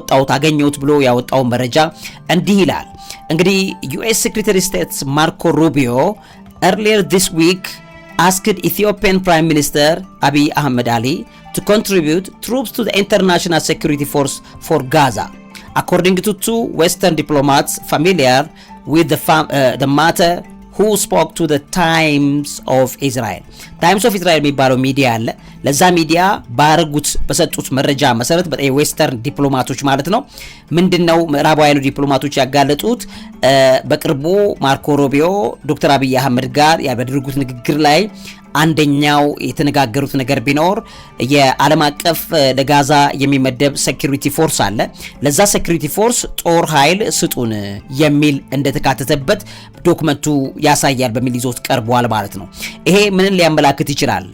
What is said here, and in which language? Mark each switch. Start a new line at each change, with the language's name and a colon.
Amharic: አገኘሁት ብሎ ያወጣው መረጃ እንዲህ ይላል። እንግዲህ ዩኤስ ሴክሬታሪ ስቴትስ ማርኮ ሩቢዮ
English: earlier this week asked Ethiopian Prime Minister Abiy Ahmed Ali to contribute troops to the international security force for Gaza. According to two Western diplomats familiar with the matter who spoke to the Times of Israel.
Amharic: Times of Israel የሚባለው ሚዲያ አለ። ለዛ ሚዲያ በሰጡት መረጃ መሰረት የዌስተርን ዲፕሎማቶች ማለት ነው ምንድነው ምዕራባውያኑ ዲፕሎማቶች ያጋለጡት በቅርቡ ማርኮ ሩቢዮ ዶክተር አብይ አህመድ ጋር ያደረጉት ንግግር ላይ አንደኛው የተነጋገሩት ነገር ቢኖር የዓለም አቀፍ ለጋዛ የሚመደብ ሴኩሪቲ ፎርስ አለ። ለዛ ሴኩሪቲ ፎርስ ጦር ኃይል ስጡን የሚል እንደተካተተበት ዶክመንቱ ያሳያል በሚል ይዞት ቀርቧል ማለት ነው። ይሄ ምንን ሊያመላክት ይችላል?